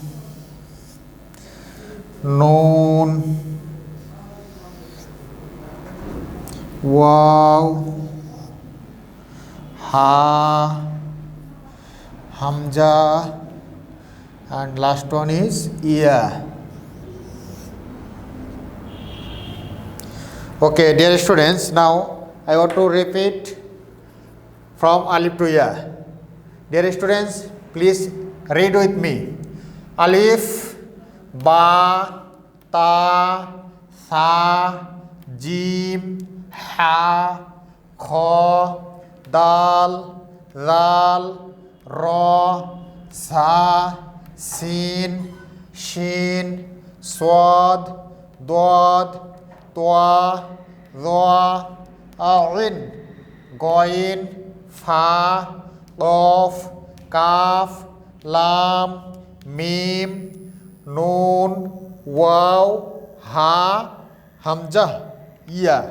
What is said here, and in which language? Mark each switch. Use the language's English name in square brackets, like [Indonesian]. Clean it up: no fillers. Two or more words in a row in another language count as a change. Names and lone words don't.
[English] Noon, Waw, Ha, Hamza, and last one is Ya. Okay, dear students, now I want to repeat from Alif to Ya. Dear students, please read with me. Alif, Ba, Ta, Tha, Jim, Ha, Kha, Dal, Zal, Ra, Za, Sin, Shin, Swad, Dod, Toa, Dha, Ain, Goin, Fa, Qaf, Kaf, Lam, Mim, Noon, Waw, Ha, Hamza, Ya.